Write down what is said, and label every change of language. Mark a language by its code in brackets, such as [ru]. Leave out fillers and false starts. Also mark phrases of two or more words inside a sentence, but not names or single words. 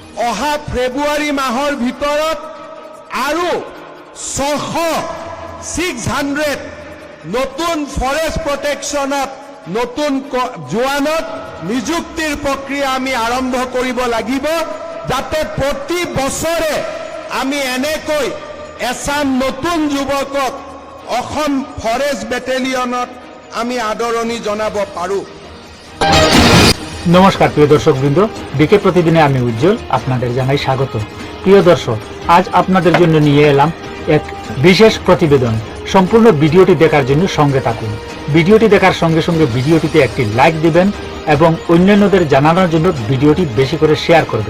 [as] অহা ফেব্ৰুৱাৰী মাহৰ ভিতৰত আৰু 600 নতুন [en] forest protection [as] নতুন জোৱানত নিযুক্তিৰ প্ৰক্ৰিয়া আমি আৰম্ভ কৰিব লাগিব, যাতে প্ৰতি বছৰে আমি এনেকৈ এছাম নতুন যুৱকক অসম ফৰেষ্ট বেটেলিয়নত আমি আদৰণি জনাব পাৰোঁ। [bn] নমস্কার প্রিয় দর্শক বৃন্দ, বিকে প্রতিদিনে আমি উজ্জ্বল আপনাদের জানাই স্বাগত। প্রিয় দর্শক, আজ আপনাদের জন্য নিয়ে এলাম এক বিশেষ প্রতিবেদন। সম্পূর্ণ ভিডিওটি দেখার জন্য সঙ্গে থাকুন। ভিডিওটি দেখার সঙ্গে সঙ্গে ভিডিওটিতে একটি লাইক দিবেন এবং অন্যান্যদের জানানোর জন্য ভিডিওটি বেশি করে শেয়ার করবেন।